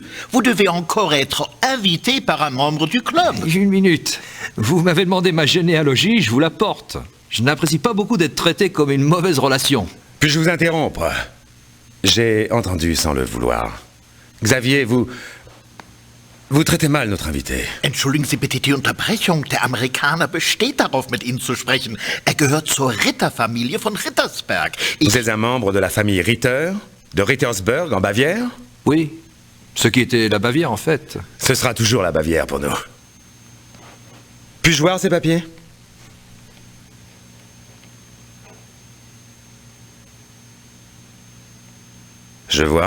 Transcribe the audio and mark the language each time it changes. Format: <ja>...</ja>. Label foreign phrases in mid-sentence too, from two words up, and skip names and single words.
<fr>Vous devez encore être invité par un membre du club. Une minute. Vous m'avez demandé ma généalogie, je vous la porte. Je n'apprécie pas beaucoup d'être traité comme une mauvaise relation. Puis-je vous interrompre? J'ai entendu sans le vouloir. Xavier, vous traitez mal notre invité.</fr> <de>Entschuldigen Sie bitte die Unterbrechung. Der Amerikaner besteht darauf, mit Ihnen zu sprechen. Er gehört zur Ritterfamilie von Rittersberg.</de> <fr>Vous êtes un membre de la famille Ritter, de Rittersberg, en Bavière? Oui. Ce qui était la Bavière, en fait. Ce sera toujours la Bavière pour nous. Puis-je voir ces papiers? Je vois.</fr>